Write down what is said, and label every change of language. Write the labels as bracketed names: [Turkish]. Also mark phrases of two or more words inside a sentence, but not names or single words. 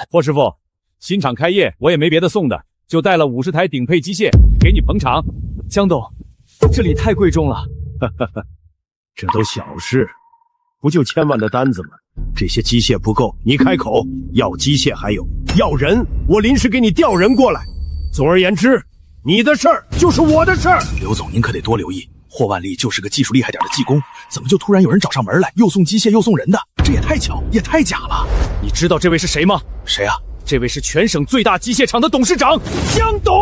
[Chinese] 霍師傅，新廠開業，我也沒別的送的，就帶了50台頂配機械給你捧場。江董，這裡太貴重了。這都小事，不就1000萬的單子嗎？這些機械不夠，你開口要機械，還有要人，我臨時給你調人過來。總而言之，你的事兒就是我的事兒。劉總，您可得多留意，霍万里就是个技術厲害點的技工，怎麼就突然有人找上門來，又送機械又送人的？這也太巧，也太假了。你知道這位是誰嗎？誰啊？這位是全省最大機械廠的董事長江董。